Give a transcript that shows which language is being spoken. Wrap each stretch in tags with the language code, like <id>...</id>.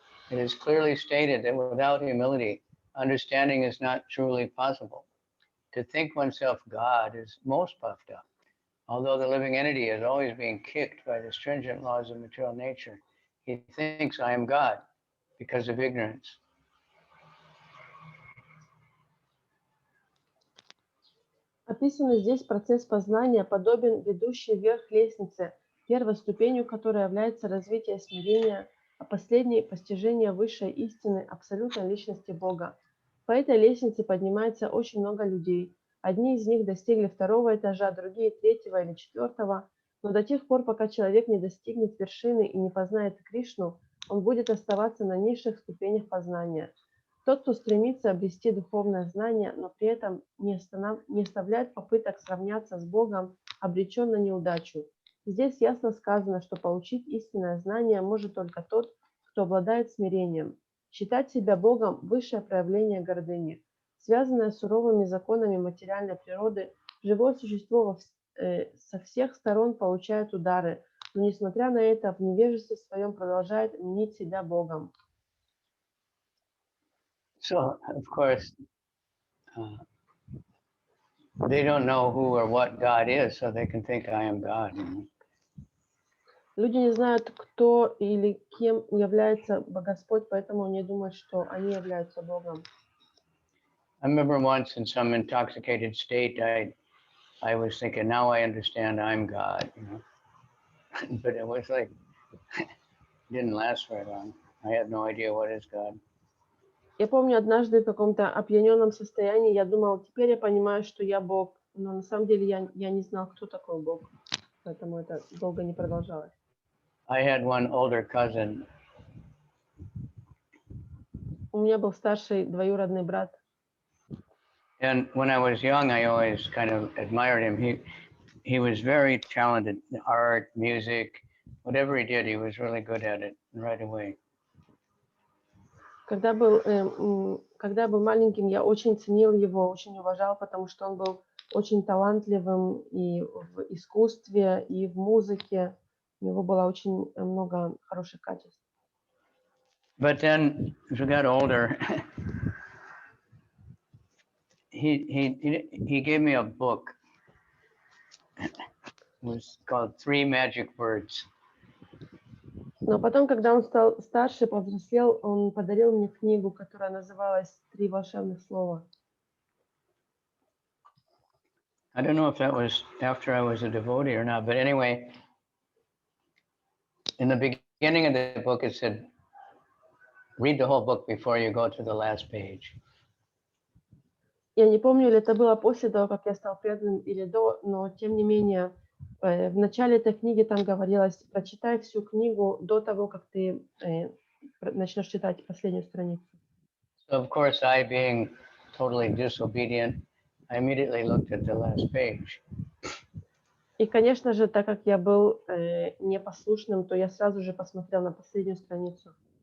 <en>It is clearly stated that without humility, understanding is not truly possible. To think oneself God is most puffed up. Although the living entity is always being kicked by the stringent laws of material nature, he thinks I am God because of ignorance.</en> <ru>Описанный здесь процесс познания подобен ведущей вверх лестнице, первой ступенью которой является развитие смирения, а последней – постижение высшей истины абсолютной личности Бога. По этой лестнице поднимается очень много людей. Одни из них достигли второго этажа, другие третьего или четвертого, но до тех пор, пока человек не достигнет вершины и не познает Кришну, он будет оставаться на низших ступенях познания. Тот, кто стремится обрести духовное знание, но при этом не оставляет попыток сравняться с Богом, обречен на неудачу. Здесь ясно сказано, что получить истинное знание может только тот, кто обладает смирением. Считать себя Богом – высшее проявление гордыни. Связанное с суровыми законами материальной природы, живое существо со всех сторон получает удары, но, несмотря на это, в невежестве своем продолжает мнить себя Богом.</ru> <en>So, of course, they don't know who or what God is, so they can think I am God.</en> <ru>Люди не знают, кто или кем является Господь, поэтому они думают, что они являются Богом.</ru> <en>I remember once in some intoxicated state, I was thinking, now I understand I'm God, but it was like, it didn't last very long. I had no idea what is God.</en> <ru>Я помню, однажды в каком-то опьяненном состоянии я думала, теперь я понимаю, что я Бог, но на самом деле я не знал, кто такой Бог, поэтому это долго не продолжалось.</ru> <en>I had one older cousin.</en> <ru>У меня был старший двоюродный брат.</ru> <en>And when I was young, I always kind of admired him. He was very talented in art, music, whatever he did, he was really good at it right away.</en> <ru>Когда я был маленьким, я очень ценил его, очень уважал, потому что он был очень талантливым и в искусстве, и в музыке. У него было очень много хороших качеств.</ru> <en>But then, as we got older, he gave me a book. It was called Three Magic Words.</en> <ru>Но потом, когда он стал старше, повзрослел, он подарил мне книгу, которая называлась «Три волшебных слова».</ru> <en>I don't know if that was after I was a devotee or not, but anyway, in the beginning of the book, it said, read the whole book before you go to the last page.</en> <ru>Я не помню, или это было после того, как я стал преданным, или до, но тем не менее, в начале этой книги там говорилось, прочитай всю книгу до того, как ты начнешь читать последнюю страницу.</ru> <en>So of course, I being totally disobedient, I immediately looked at the last page.</en> <ru>И, конечно же, так как я был непослушным, то я сразу же посмотрел на последнюю страницу.</ru>